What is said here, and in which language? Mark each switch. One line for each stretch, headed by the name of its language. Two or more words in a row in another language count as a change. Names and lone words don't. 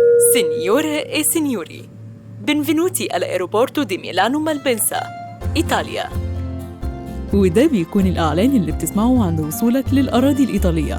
Italian: Signore e signori, benvenuti all'aeroporto di Milano Malpensa,
Arabic: إيطاليا. وده بيكون الإعلان اللي بتسمعه عند وصولك للأراضي الإيطالية.